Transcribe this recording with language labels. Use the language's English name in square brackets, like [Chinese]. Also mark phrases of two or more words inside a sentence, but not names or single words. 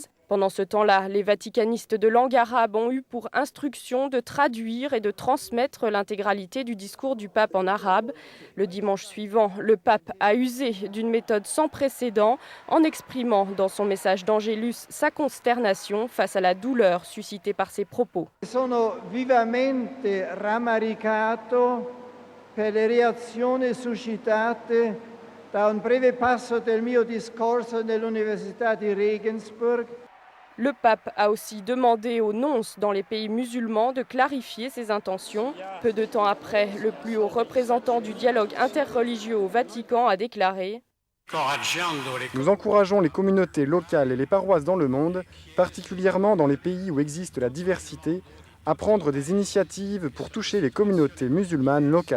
[French] Pendant ce temps-là, les vaticanistes de langue arabe ont eu pour instruction de traduire et de transmettre l'intégralité du discours du pape en arabe. Le dimanche suivant, le pape a usé d'une méthode sans précédent en exprimant dans son message d'Angélus sa consternation face à la douleur suscitée par ses propos. [Italian] Sono vivamente rammaricato per le reazioni suscitate da un breve passo del mio discorso nell'Università di Regensburg. [French] Le pape a aussi demandé aux nonces dans les pays musulmans de clarifier ses intentions. Peu de temps après, le plus haut représentant du dialogue interreligieux au Vatican a déclaré « Nous encourageons les communautés locales et les paroisses dans le monde, particulièrement dans les pays où existe la diversité, à prendre des initiatives pour toucher les communautés musulmanes locales.